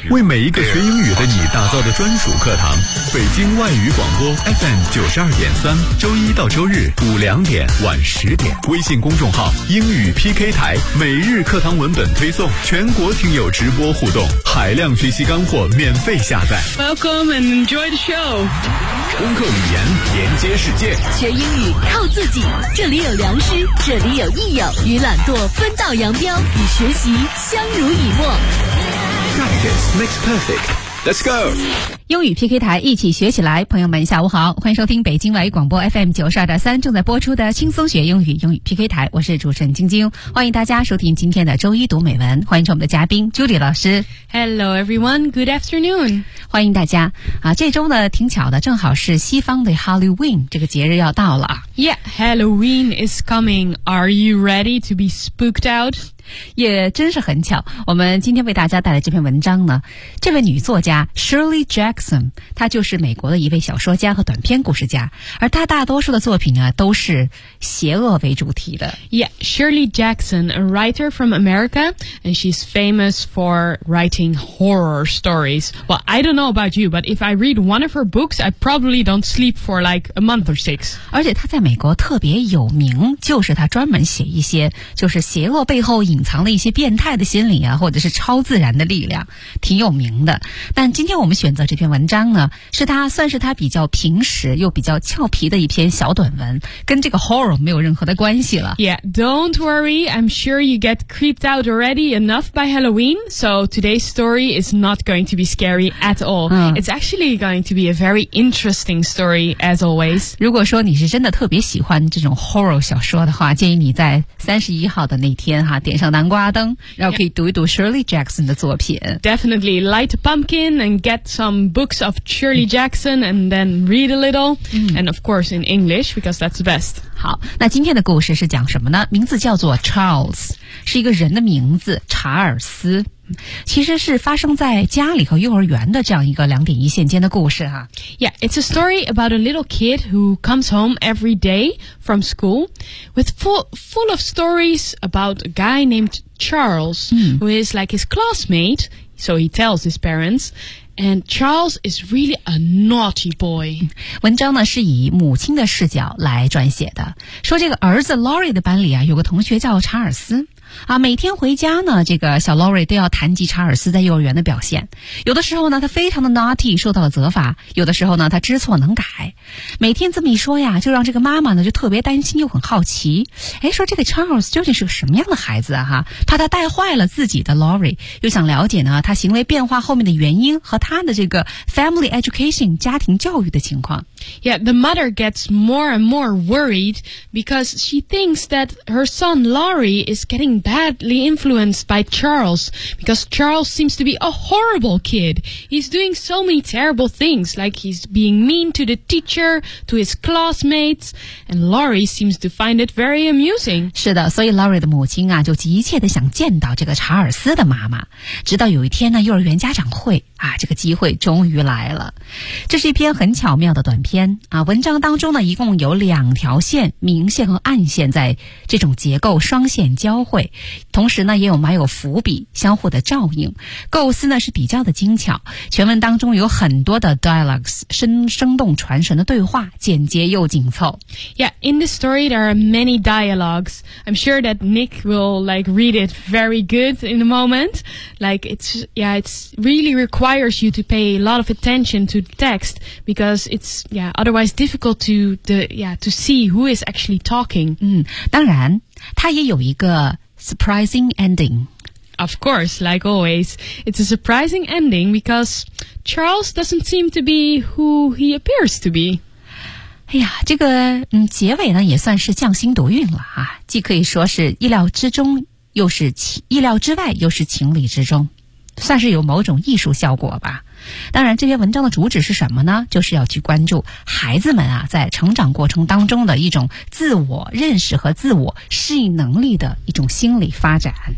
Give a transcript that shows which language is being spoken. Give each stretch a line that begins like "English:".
Chinese: 为每一个学英语的你打造的专属课堂。北京外语广播 FM 92.3，周一到周日2:00晚10:00，微信公众号英语 PK 台，每日课堂文本推送，全国听友直播互动，海量学习干货免费下载。
English: Welcome and enjoy the show。
Chinese: 攻克语言，连接世界，学英语靠自己。这里有良师，这里有益友，与懒惰分道扬镳，与学习相濡以沫。
English: Practice makes perfect. Let's go.
Chinese: 英语 PK 台，一起学起来。朋友们下午好，欢迎收听北京外语广播 FM 92.3正在播出的轻松学英语，英语 PK 台，我是主持人晶晶，欢迎大家收听今天的周一读美文，欢迎我们的嘉宾 Judy 老师。
English: Hello everyone, good afternoon.
Chinese: 欢迎大家啊！这周呢挺巧的，正好是西方的 Halloween 这个节日要到了。
English: Yeah, Halloween is coming. Are you ready to be spooked out?
Chinese: 也真是很巧，我们今天为大家带来这篇文章呢，这位女作家 Shirley Jackson， 她就是美国的一位小说家和短篇故事家，而她大多数的作品呢都是邪恶为主题的。
English: Yeah, Shirley Jackson, a writer from America, and she's famous for writing horror stories. Well, I don't know about you, but if I read one of her books, I probably don't sleep for like a month or six.
Chinese: 而且她在美国特别有名，就是她专门写一些就是邪恶背后隐藏了一些变态的心理啊，或者是超自然的力量，挺有名的。但今天我们选择这篇文章呢，是他算是他比较平实又比较俏皮的一篇小短文，跟这个 horror 没有任何的关系了。
English: Yeah, don't worry, I'm sure you get creeped out already enough by Halloween, so today's story is not going to be scary at all. It's actually going to be a very interesting story as always.
Chinese: 如果说你是真的特别喜欢这种 horror 小说的话，建议你在31号的那天哈，点上南瓜灯，然后可以读一读 Shirley Jackson 的作品。
English: Definitely light a pumpkin and get some books of Shirley Jackson and then read a little、and of course in English because that's the best.
Chinese: 好，那今天的故事是讲什么呢？名字叫做 Charles， 是一个人的名字，查尔斯，其实是发生在家里和幼儿园的这样一个两点一线间的故事啊。
English: Yeah, it's a story about a little kid who comes home every day from school with full of stories about a guy named Charles、who is like his classmate, so he tells his parents, and Charles is really a naughty boy.
Chinese: 文章呢是以母亲的视角来撰写的，说这个儿子 Laurie 的班里啊，有个同学叫查尔斯啊，每天回家呢，这个小 Laurie 都要谈及查尔斯在幼儿园的表现。有的时候呢，他非常的 naughty， 受到了责罚；有的时候呢，他知错能改。每天这么一说呀，就让这个妈妈呢就特别担心又很好奇。哎，说这个 Charles 究竟是个什么样的孩子啊？哈，怕他带坏了自己的 Laurie， 又想了解呢他行为变化后面的原因和他的这个
English: family education
Chinese: 家庭教育的情况。
English: Yeah, the mother gets more and more worried because she thinks that her son Laurie is getting badly influenced by Charles because Charles seems to be a horrible kid. He's doing so many terrible things, like he's being mean to the teacher, to his classmates, and Laurie seems to find it very amusing.
Chinese: 是的，所以 Laurie 的母亲啊，就急切地想见到这个查尔斯的妈妈。直到有一天呢，幼儿园家长会啊，这个机会终于来了。这是一篇很巧妙的短篇啊，文章当中呢一共有两条线，明线和暗线在这种结构双线交汇，同时呢也有埋有伏笔，相互的照应，构思呢是比较的精巧。全文当中有很多的 dialogues， 生动传神的对话，简洁又紧凑。
English: Yeah, in the story there are many dialogues. I'm sure that Nick will like read it very good in a moment. Like it's really required requires you to pay a lot of attention to the text because it's yeah otherwise difficult to the yeah to see who is actually talking.
Chinese: 嗯，当然，它也有一个
English: surprising ending. Of course, like always, it's a surprising ending because Charles doesn't seem to be who he appears to be.
Chinese: 哎呀，这个结尾呢也算是匠心独运了啊，既可以说是意料之中，又是意料之外，又是情理之中，算是有某种艺术效果吧。当然，这篇文章的主旨是什么呢？就是要去关注孩子们啊，在成长过程当中的一种自我认识和自我适应能力的一种心理发展。